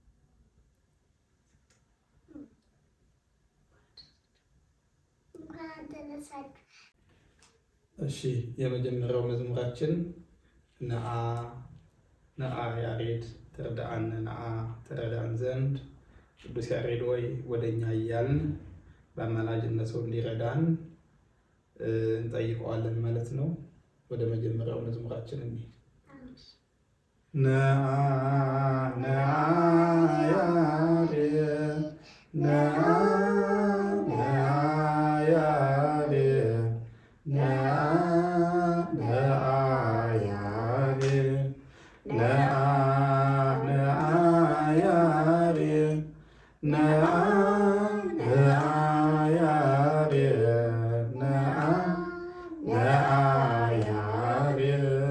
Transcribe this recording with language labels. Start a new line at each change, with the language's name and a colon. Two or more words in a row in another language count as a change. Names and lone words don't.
Amharic: እሺ፣ የመጀመሪያው መዝሙራችን
Geez: ነአ ነአ ያሬድ ትርዳአነ
Amharic: ነአ ትረዳን ዘንድ ቅዱስ ያሬድ ወይ ወደኛ እያልን በአማላጅነቱ እንዲረዳን እንጠይቀዋለን ማለት ነው። ወደ መጀመሪያው መዝሙራችን እንሂድ።
Geez: ነአ ነአ ያሬድ ነአ ነአ ያሬድ ነአ ነአ ያሬድ ነአ ነአ ያሬድ ነአ ነአ ያሬድ ነአ ነአ ያሬድ